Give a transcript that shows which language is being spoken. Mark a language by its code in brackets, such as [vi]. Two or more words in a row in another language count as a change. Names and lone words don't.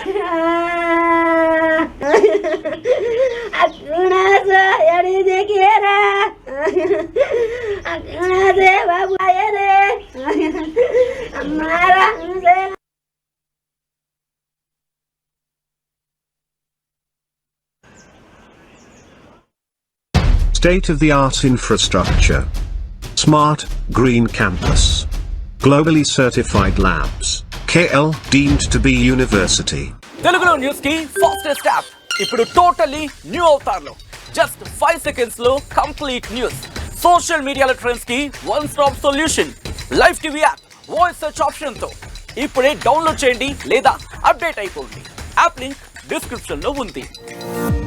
[en] Akuna sa yari de kera, akuna se babu ayere, amara se. State-of-the-art infrastructure. Smart, green campus. Globally certified labs. KL deemed to be university. [te] తెలుగులో న్యూస్ కి [en] fastest app [te] ఇప్పుడు [en] totally new avatarlo just 5 seconds [te] లో [en] complete news social medialo trends [te] కి [en] one stop solution live TV app voice search option [te] తో ఇప్పుడే డౌన్లోడ్ చేయండి లేదా అప్డేట్ అయిపోండి [en] app link description [te] లో ఉంది.